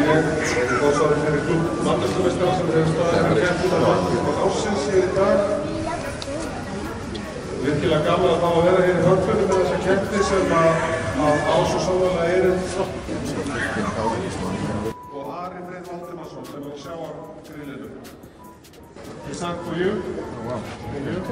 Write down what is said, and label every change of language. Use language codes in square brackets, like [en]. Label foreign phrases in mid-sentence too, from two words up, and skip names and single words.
[is] ég, góðsvarið fyrir klúbb Mannesklumeistara sem hefur staðið með keppnina ársins hér í dag. Virkilega gaman að fá að vera hér í Hörpunni með þessa keppni sem að á svo sannarlega erindi. Og Ari Freyr Valdimarsson sem við sjá á grillinu. [en] Is that for you? Oh, wow. Thank you.